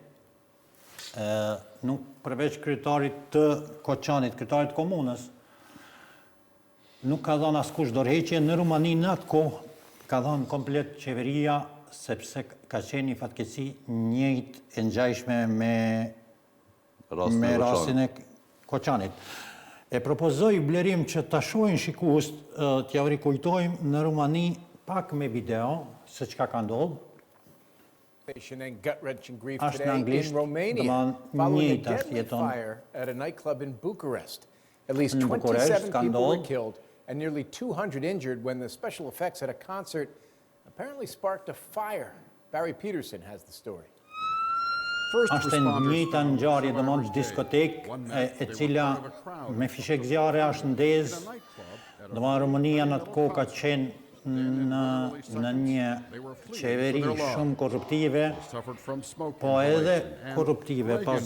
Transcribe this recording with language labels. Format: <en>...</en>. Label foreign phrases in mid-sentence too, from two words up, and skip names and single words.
<sq>nuk përveç kryetarit të Koçanit, kryetarit komunës, nuk ka dhënë askush dorëheqje në Rumani në atë kohë, ka dhënë komplet qeveria, sepse ka qenë një fatkeqësi njëjtë e ngjashme me rastin e Koçanit. E propozoj Blerim që ta shohin shikues, t'ja rikujtojmë në Rumani pak me video se çka ka ndodhur.</sq> <en>And gut-wrenching grief</en> <sq>Ashtë në</sq> <en>today</en> <sq>anglisht,</sq> <en>in Romania</en> <sq>domethënë,</sq> <en>following a</en> <sq>njëjtë ashtë</sq> <en>deadly</en> <sq>jeton.</sq> <en>fire at a nightclub in Bucharest. At least</en> <sq>Në Bukuresht</sq> <en>27</en> <sq>ka</sq> <en>people were</en> <sq>ndodhur.</sq> <en>killed and nearly 200 injured when the special effects at a concert apparently sparked a fire. Barry Peterson has the story.</en> <sq>Është e njëjta ngjarje domosht diskotek e cila me fishek zjarre është ndezë. Domosht Rumania në atë kohë ka qenë në një qeveri shumë korruptive, po edhe korruptive pas</sq>